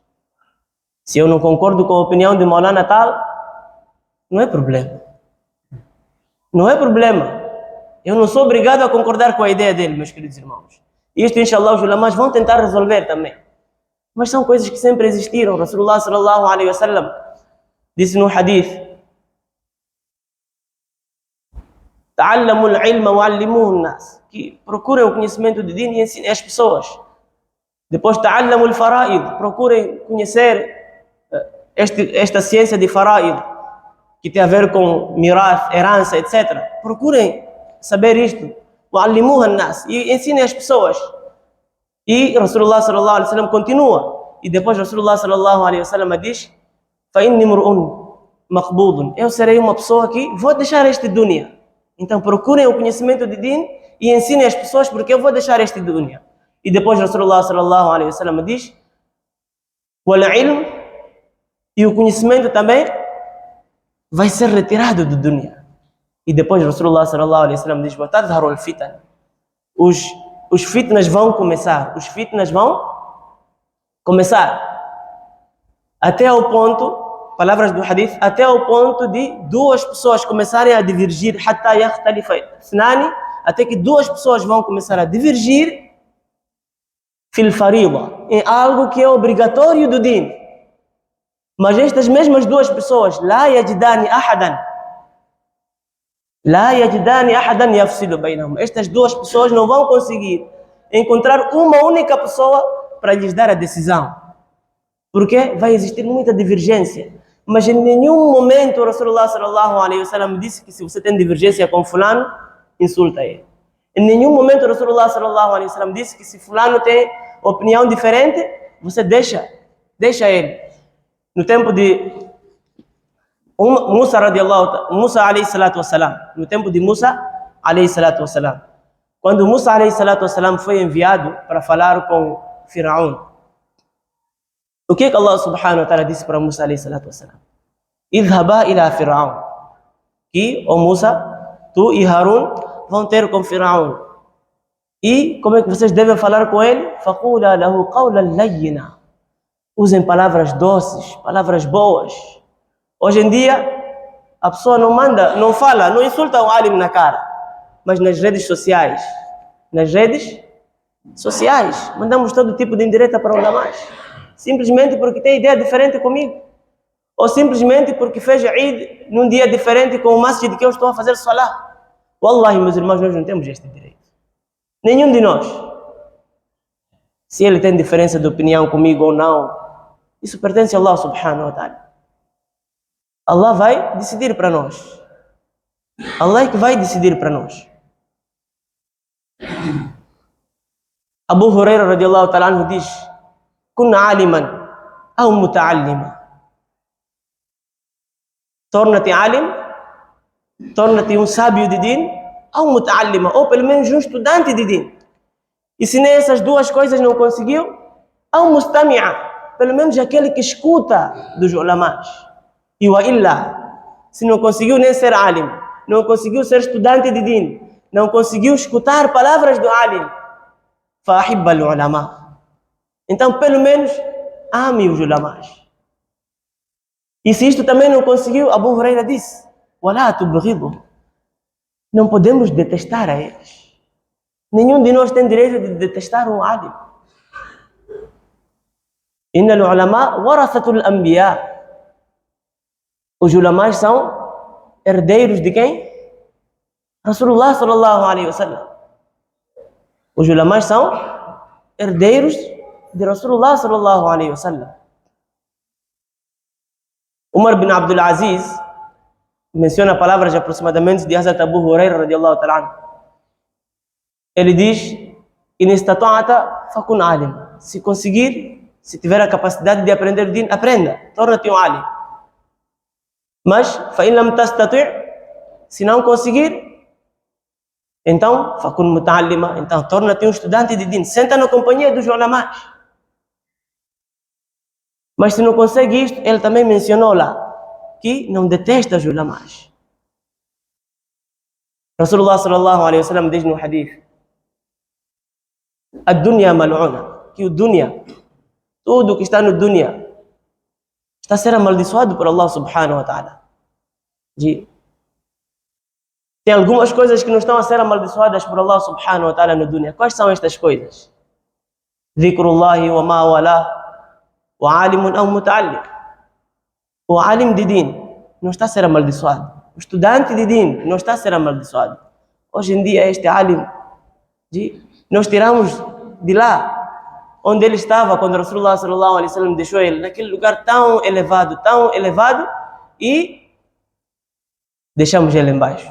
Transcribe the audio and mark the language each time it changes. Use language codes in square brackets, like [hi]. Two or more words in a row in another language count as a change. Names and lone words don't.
[pt] Se eu não concordo com a opinião de Maulana tal, não é problema. Não é problema. Eu não sou obrigado a concordar com a ideia dele, meus queridos irmãos. Isto, inshallah, os ulamás vão tentar resolver também. Mas são coisas que sempre existiram. [ar] رسول الله صلى الله عليه وسلم [pt] disse no hadith: [ar] تعلموا العلم وعلموه الناس. [pt] Que procurem o conhecimento de din e ensinem as pessoas. Depois, [ar] تعلموا الفرائض. [pt] Procurem conhecer esta ciência de fara'id, que tem a ver com mirath, herança, etc. Procurem saber isto. [ar] وعلموه الناس. [pt] E ensinem as pessoas. E [ar] رسول الله صلى الله عليه وسلم [pt] continua. E depois [ar] رسول الله صلى الله عليه وسلم [pt] diz: [ar] فَإِنِّي مُرْءٌ مَقْبُوضٌ. [pt] Eu serei uma pessoa que vou deixar este dunya. Então procurem o conhecimento de din e ensinem as pessoas, porque eu vou deixar este dunya. E depois [ar] رسول الله صلى الله عليه وسلم [pt] diz: وَالْعِلْمُ. E o conhecimento também vai ser retirado do dunya. E depois [ar] رسول الله صلى الله عليه وسلم [pt] diz: [ar] وَتَظْهَرُ الْفِتَنُ. [pt] Os fitnas vão começar. Os fitnas vão começar. Até ao ponto, palavras do hadith, até ao ponto de duas pessoas começarem a divergir, [ar] حتى يختلف اثنان, [pt] até que duas pessoas vão começar a divergir [ar] في الفريضة, [pt] em algo que é obrigatório do din. Mas estas mesmas duas pessoas, [ar] لا يجدان أحدا يفصل بينهم. [pt] Estas duas pessoas não vão conseguir encontrar uma única pessoa para lhes dar a decisão. Porque vai existir muita divergência. Mas em nenhum momento o [ar] رسول الله صلى الله عليه وسلم [pt] disse que se você tem divergência com fulano, insulta ele. Em nenhum momento o [ar] رسول الله صلى الله عليه وسلم [pt] disse que se fulano tem opinião diferente, você deixa ele. No tempo de Musa [ar] عليه الصلاة والسلام, [pt] no tempo de Musa [ar] عليه الصلاة والسلام, [pt] quando Musa [ar] عليه الصلاة والسلام [pt] foi enviado para falar com Firaun, o que Allah [ar] سبحانه وتعالى [pt] disse para Musa [ar] عليه الصلاة والسلام? اذهبا إلى فرعون. [pt] Que, ó Musa, tu e Harun vão ter com Firaun. E como é que vocês devem falar com ele? [ar] فقولا له قولا لينا. [pt] Usem palavras doces, palavras boas. Hoje em dia, a pessoa não manda, não fala, não insulta o alim na cara, mas nas redes sociais, mandamos todo tipo de indireta para o ulamás, simplesmente porque tem ideia diferente comigo, ou simplesmente porque fez Eid num dia diferente com o masjid que eu estou a fazer salah. Wallahi, meus irmãos, nós não temos este direito. Nenhum de nós. Se ele tem diferença de opinião comigo ou não, isso pertence a Allah [ar] سبحانه وتعالى. [pt] Allah vai decidir para nós. Allah é que vai decidir para nós. Abu Huraira [ar] رضي الله تعالى عنه [pt] diz: [ar] كن عالما ou متعلما. [pt] Torna-te alim, torna-te um sábio de din, ou muta'allima, ou pelo menos um estudante de din. E se nem essas duas coisas não conseguiu, ou mustami'a, pelo menos aquele que escuta dos ulamás. [ar] E وإلا, [pt] se não conseguiu nem ser alim, não conseguiu ser estudante de din, não conseguiu escutar palavras do alim, [ar] فأحب العلماء. [pt] Então, pelo menos, ame os ulamás. E se isto também não conseguiu, [ar] Abu Huraira disse: ولا تبغضوا. [pt] Não podemos detestar a eles. Nenhum de nós tem direito de detestar um alim. [ar] إن العلماء ورثة الأنبياء. [pt] Os ulamás são herdeiros de quem? [ar] رسول الله صلى الله عليه وسلم. [pt] Os ulamás são herdeiros de [ar] رسول الله صلى الله عليه وسلم. [pt] Umar bin Abdul Aziz menciona palavras aproximadamente de Hazrat Abu Huraira [ar] رضي الله تعالى عنه. [pt] Ele diz: [ar] إن استطعت فكن عالم. [pt] Se conseguir, se tiver a capacidade de aprender o din, aprenda, torna-te um alim. Mas, [ar] فإن لم تستطع', [pt] se não conseguir, então, [ar] فكن متعلما, [pt] então torna-te um estudante de din, senta na companhia dos ulamás. Mas se não consegue isto, ele também mencionou lá que não detesta os ulamás. [ar] رسول الله صلى الله عليه وسلم [pt] diz no hadith: a [ar] الدنيا ملعونة, [pt] que o dunya, tudo que está no dunya, está a ser amaldiçoado por Allah [ar] سبحانه وتعالى. [pt] Tem algumas coisas que não estão a ser amaldiçoadas por Allah [ar] سبحانه وتعالى [pt] no dunya. Quais são estas coisas? [ar] ذكر الله وما والاه وعالم أو متعلم. [pt] O alim de din não está a ser amaldiçoado. O estudante de din não está a ser amaldiçoado. Hoje em dia este alim, nós tiramos de lá onde ele estava quando [ar] رسول الله صلى الله عليه وسلم [pt] deixou ele, naquele lugar tão elevado, e deixamos ele embaixo.